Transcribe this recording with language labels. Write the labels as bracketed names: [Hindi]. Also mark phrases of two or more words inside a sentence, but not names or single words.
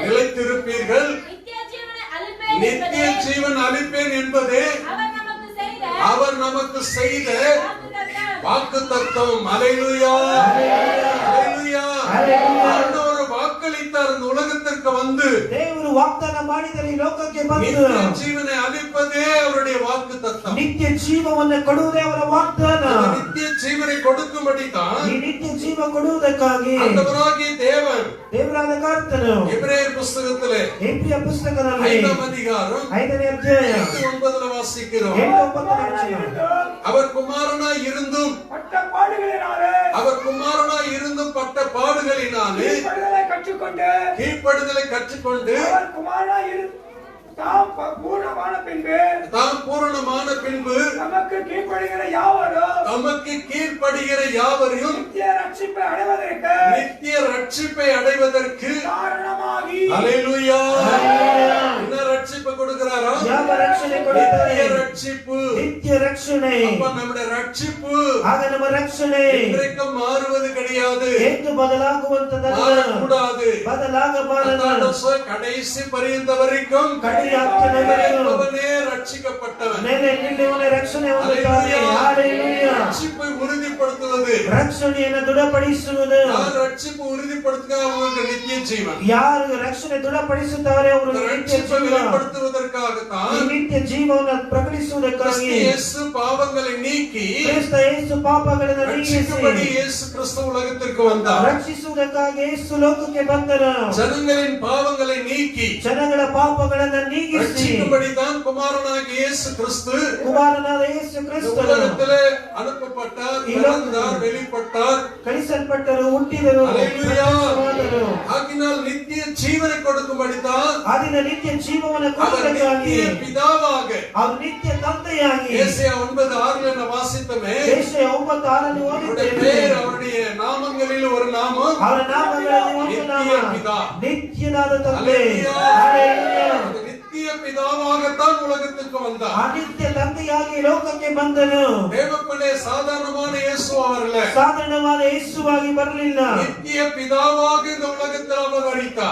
[Tamil] நிலைத்திருப்பீர்கள். நித்திய ஜீவனை அளிப்பேன் நித்திய என்பதே ஜீவன் அளிப்பேன் என்பதே அவர் நமக்கு செய்த அவர் நமக்கு செய்த வாக்குத்தத்தம். வாக்குத்தத்தம். ஹல்லேலூயா. ஹல்லேலூயா. ஹல்லேலூயா. ஆண்டவர் வாக்களித்தார் இந்த உலகத்திற்கு வந்து [Kannada] ದೇವರು ವಾಗ್ದಾನ ಮಾಡಿದರೆ ಈ ಲೋಕಕ್ಕೆ ಬಂದು [Tamil] நித்திய ஜீவனை அளிப்பதே அவருடைய வாக்குத்தத்தம். [Kannada] ನಿತ್ಯ ಜೀವವನ್ನು ಕೊಡುವುದೇ ಅವರ ವಾಗ್ದಾನ. [Tamil] அந்த நித்திய ஜீவனை கொடுக்கும்படிதான் [Kannada] ಈ ನಿತ್ಯ ಜೀವ ಕೊಡುವುದಕ್ಕಾಗಿ [Tamil] ஆண்டவராகிய தேவன் [Kannada] ದೇವರಾದ ಕರ್ತನು [Tamil] எபிரேயர் புஸ்தகத்திலே [Kannada] ಎಬ್ರಿಯ ಪುಸ್ತಕದಲ್ಲಿ [Tamil] 5ஆம் அதிகாரம் [Kannada] 5ನೇ ಅಧ್ಯಾಯ [Tamil] 8-9 வாசிக்கிறோம். [Kannada] 8-9 ವಚನ. [Tamil] அவர் குமாரனாய் இருந்தும் பட்ட பாடுகளினாலே அவர் குமாரனாய் இருந்தும் பட்ட பாடுகளினாலே கீழ்ப்படிதலை கற்றுக்கொண்டு கீழ்ப்படுதலை கற்றுக்கொண்டு அவர் குமாரனாய் தாம் பூர்ணமான பின்பு தாம் பூரணமான பின்பு நமக்கு கீழ்ப்படுகிற யாவரும் தமக்கு கீழ்ப்படுகிற யாவரையும் நித்திய ரட்சிப்பை அடைவதற்கு நித்திய ரட்சிப்பை அடைவதற்கு காரணமாகி ஹல்லேலூயா. என்ன ரட்சிப்பை கொடுக்கிறாரா? [Kannada] ಯಾವ ರಕ್ಷಣೆ ಕೊಡುತ್ತಾರೆ? [Tamil] நித்திய ரட்சிப்பு. [Kannada] ನಿತ್ಯ ರಕ್ಷಣೆ. [Tamil] அப்ப நம்முடைய ரட்சிப்பு [Kannada] ಆಗ ನಮ್ಮ ರಕ್ಷಣೆ [Tamil] இன்றைக்கும் மாறுவது கிடையாது, [Kannada] ಎಂದು ಬದಲಾಗುವಂತದಲ್ಲ, [Tamil] மாறக்கூடாது. [Kannada] ಬದಲಾಗಬಾರದು. [Tamil] அதான் கடைசி பரியந்த வரைக்கும் [Kannada] ಕಡೆಯ ಹಂತದವರೆಗೂ [Tamil] அவனே ரட்சிக்கப்பட்டவன். [Kannada] ಮೇಲೆ ನಿಲ್ಲುವವನೇ ರಕ್ಷಣೆ ಹೊಂದುತ್ತಾನೆ. ಹಲ್ಲೆಲೂಯಾ. [Tamil] ரட்சிப்பை உறுதிப்படுத்துவது, [Kannada] ರಕ್ಷಣೆಯನ್ನು ದೃಢಪಡಿಸುವುದು. [Tamil] யார் ரட்சிப்பு உறுதிப்படுத்துக அவங்களுக்கு நித்திய ஜீவன். [Kannada] ಯಾರು ರಕ್ಷಣೆ ದೃಢಪಡಿಸುತ್ತಾರೆ ಅವರು [Tamil] இந்த [Kannada] ನಿತ್ಯ [Tamil] ரட்சிப்பை [Kannada] ಜೀವ. [Tamil] வெளிப்படுத்துவதற்காகத்தான் [Kannada] ಈ ನಿತ್ಯ ಜೀವವನ್ನು ಪ್ರಕಟಿಸುವುದಕ್ಕಾಗಿ [Tamil] கிறிஸ்து இயேசு பாவங்களை நீக்கி [Kannada] ಕ್ರಿಸ್ತ ಯೇಸು ಪಾಪಗಳನ್ನು ನೀಗಿಸಿ [Tamil] ரட்சிக்கும்படி இயேசு கிறிஸ்து உலகத்திற்கு வந்தார். [Kannada] ರಕ್ಷಿಸುವುದಕ್ಕಾಗಿ ಯೇಸು ಲೋಕಕ್ಕೆ ಬಂದನು. [Tamil] ஜனங்களின் பாவங்களை நீக்கி [Kannada] ಜನಗಳ ಪಾಪಗಳನ್ನು ನೀಗಿಸಿ [Tamil] ரட்சிக்கும்படிதான் குமாரனாகிய இயேசு கிறிஸ்து [Kannada] ಕುಮಾರನಾದ ಯೇಸು [Tamil] இந்த [Kannada] ಕ್ರಿಸ್ತನು [Tamil] உலகத்திலே அனுப்பப்பட்டார், பிறந்தார், வெளிப்பட்டார். [Kannada] ಕಳಿಸಲ್ಪಟ್ಟರು, ಹುಟ್ಟಿದರು, [Tamil] ஹல்லேலூயா. [Kannada] ಪ್ರತ್ಯಕ್ಷವಾದರು. [Tamil] ஆகினால் நித்திய ஜீவனை கொடுக்கும்படிதான் [Kannada] ಆದಿನ ನಿತ್ಯ ಜೀವವನ್ನು [Tamil] அவர் [Kannada] ಕೊಡುವುದಕ್ಕಾಗಿ [Tamil] நித்திய பிதாவாக [Kannada] ಅವರು ನಿತ್ಯ ತಂದೆಯಾಗಿ [Tamil] ஏசாயா 9:6 என்ன வாசித்தமே, [Kannada] ಯೆಶಾಯ 9:6 [Tamil] அவருடைய [Kannada] ಓದಿದ್ದೇವೆ. [Tamil] பேர், அவருடைய நாமங்களில் ஒரு நாமம் [Kannada] ಅವರ ನಾಮಗಳಲ್ಲಿ ಒಂದು ನಾಮ ನಿತ್ಯ ಪಿತಾ. ನಿತ್ಯನಾದ ತಂದೆ. [Tamil] ஹல்லேலூயா. [Kannada] ಹಲ್ಲೆಲೂಯಾ. [Tamil] அந்த நித்திய பிதாவாகத்தான் உலகத்துக்கு வந்தார். [Kannada] ಆ ನಿತ್ಯ ತಂದೆಯಾಗಿ ಲೋಕಕ್ಕೆ ಬಂದನು. [Tamil] தேவப்பனே சாதாரணமான இயேசு அவர்ல, [Kannada] ಸಾಧಾರಣವಾದ ಯೇಸುವಾಗಿ ಬರಲಿಲ್ಲ. [Tamil] நித்திய பிதாவாக இந்த உலகத்தில் அவதரித்தார்.